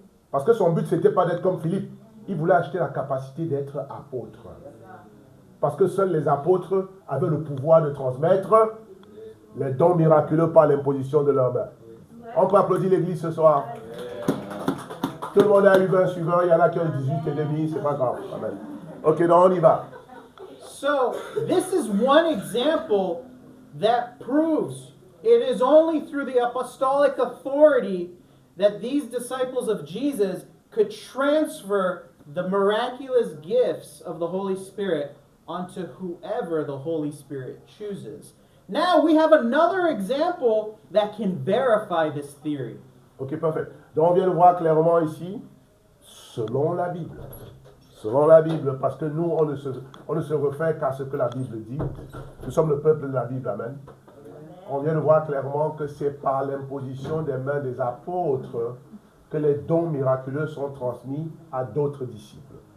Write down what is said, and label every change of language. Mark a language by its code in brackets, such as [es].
[fr] Parce que son but, ce n'était pas d'être comme Philippe. Il voulait acheter la capacité d'être apôtre. Parce que seuls les apôtres avaient le pouvoir de transmettre les dons miraculeux par l'imposition de leurs mains. On peut applaudir l'église ce soir. Tout le monde a eu 20 suivants, il y en a qui ont 18 et demi, c'est pas grave. Amen. Ok, donc on y va. [en] So, this is one example that proves it is only through the apostolic authority that these disciples of Jesus could transfer the miraculous gifts of the Holy Spirit onto whoever the Holy Spirit chooses. Now we have another example that can verify this theory. [fr] Ok, parfait. Donc on vient de voir clairement ici, selon la Bible. Selon la Bible, parce que nous, on ne se réfère qu'à ce que la Bible dit. Nous sommes le peuple de la Bible, amen. on vient de voir clairement que c'est par l'imposition des mains des apôtres que les dons miraculeux sont transmis à d'autres disciples.